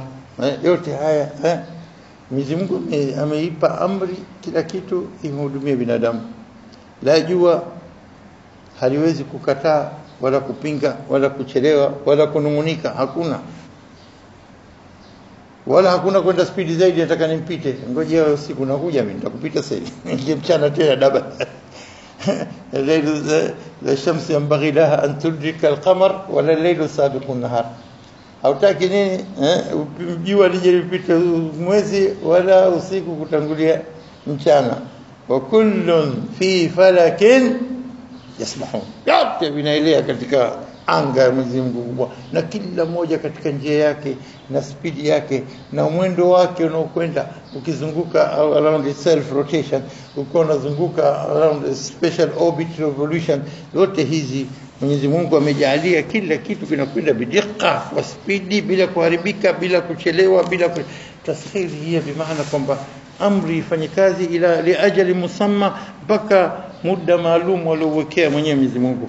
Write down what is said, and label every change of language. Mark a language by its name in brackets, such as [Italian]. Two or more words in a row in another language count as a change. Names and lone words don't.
[Swahili] Yote haya Mwenyezi Mungu ameipa amri kila kitu imhudumie binadamu. La jua haliwezi kukataa wala kupinga wala kuchelewa wala kunungunika, hakuna. Wala hakuna kwenda spidi zaidi nataka nimpite. Ngoja usiku nakuja mimi nitakupita sasa. Ingie mchana tena daba. [Arabic] ليل لا الشمس ينبغي لها أن تدرك القمر ولا الليل سابق النهار. [Swahili] Hautaki nini jua lije lipite mwezi wala usiku kutangulia mchana. [Arabic] وكل في فلك يسبحون. [Swahili] Yote vinaelea katika anga ya Mwenyezi Mungu kubwa, na kila moja katika njia yake na spidi yake na mwendo wake unaokwenda, ukizunguka [English] around the self rotation, [Swahili] uko unazunguka [English] around the special orbit revolution. [Swahili] Yote hizi Mwenyezi Mungu amejalia kila kitu kinakwenda bidikka wa spidi, bila kuharibika, bila kuchelewa, bila taskhiri. Hii bi maana kwamba amri ifanye kazi [Arabic] إلى لأجل مسمى, [Swahili] mpaka muda maalum waliowekea mwenyewe Mwenyezi Mungu.